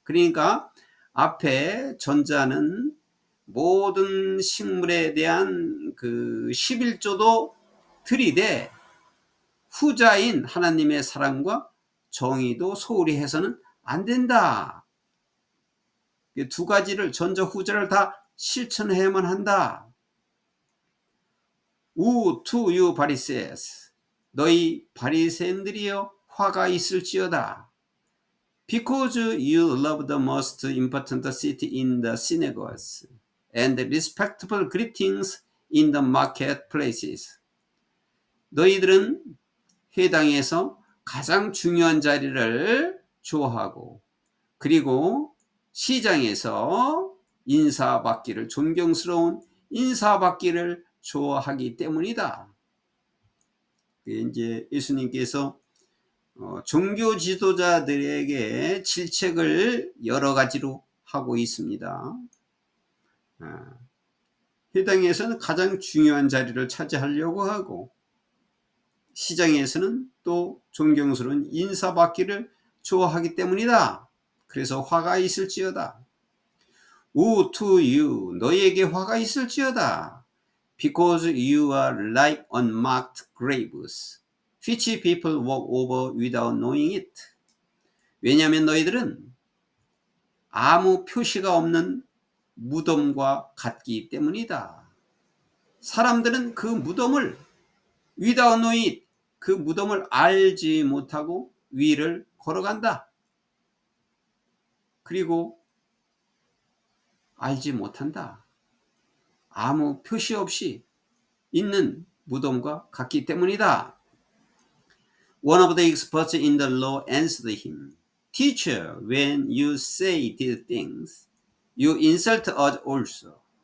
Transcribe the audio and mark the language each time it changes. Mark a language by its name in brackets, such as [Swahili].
[Korean] 그러니까 앞에 전자는 모든 식물에 대한 그 11조도 들이되 후자인 하나님의 사랑과 정의도 소홀히 해서는 안 된다. 두 가지를, 전자 후자를 다 실천해야만 한다. [English] Woe to you, Pharisees. [Korean] 너희 바리새인들이여 화가 있을지어다. [English] Because you love the most important seat in the synagogues and respectable greetings in the marketplaces. [Korean] 너희들은 회당에서 가장 중요한 자리를 좋아하고, 그리고 시장에서 인사받기를, 존경스러운 인사받기를 좋아하기 때문이다. 이제 예수님께서 종교 지도자들에게 질책을 여러 가지로 하고 있습니다. 회당에서는 가장 중요한 자리를 차지하려고 하고, 시장에서는 또 존경스러운 인사받기를 좋아하기 때문이다. 그래서 화가 있을지어다. [English] Woe to you, [Korean] 너희에게 화가 있을지어다. [English] Because you are like unmarked graves, which people walk over without knowing it. [Korean] 왜냐하면 너희들은 아무 표시가 없는 무덤과 같기 때문이다. 사람들은 그 무덤을 [English] without knowing it, [Korean] 그 무덤을 알지 못하고 위를 걸어간다. 그리고 알지 못한다. 아무 표시 없이 있는 무덤과 같기 때문이다. [English] One of the experts in the law answered him, Teacher, when you say these things, you insult us also.